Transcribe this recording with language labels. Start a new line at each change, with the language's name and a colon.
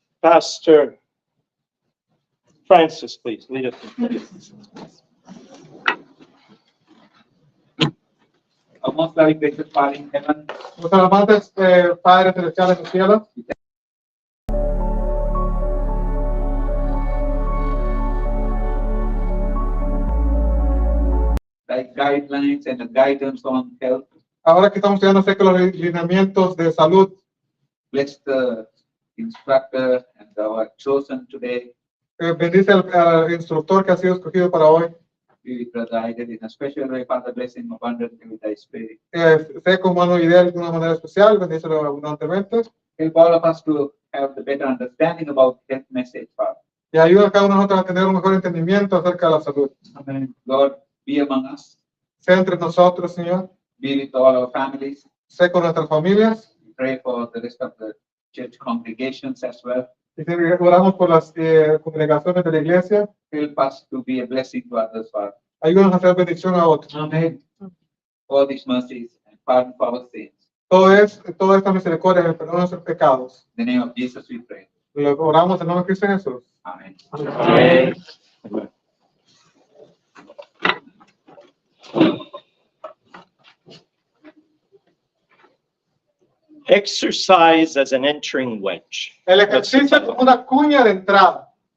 English: Pastor Francis, please, lead us in prayer. Our most very gracious Father in heaven,
Spanish: Nuestros amantes Padre Celestial en el cielo,
English: like guidelines and the guidance on health,
Spanish: ahora que estamos estudiando acerca de los lineamientos de salud,
English: bless the instructor and our chosen today.
Spanish: bendice al instructor que ha sido escogido para hoy.
English: We provided in a special way, Father, blessing abundantly with thy spirit.
Spanish: Sé con mano ideal de una manera especial, bendícelo abundantemente.
English: Help all of us to have the better understanding about health message, Father.
Spanish: Y ayuda a cada uno de nosotros a tener un mejor entendimiento acerca de la salud.
English: Amen. Lord, be among us.
Spanish: Sé entre nosotros, Señor.
English: Be with all our families.
Spanish: Sé con nuestras familias.
English: We pray for the rest of the church congregations as well.
Spanish: Y oramos por las congregaciones de la iglesia.
English: Help us to be a blessing to others, Father.
Spanish: Ayúdanos a hacer bendición a otros.
English: Amen. All these mercies and pardon for our sins.
Spanish: Toda esta misericordia, el perdón de nuestros pecados.
English: In the name of Jesus we pray.
Spanish: Lo oramos en nombre de Cristo Jesús.
English: Amen. Amen. Exercise as an entering wedge.
Spanish: El ejercicio es como una cuña de entrada.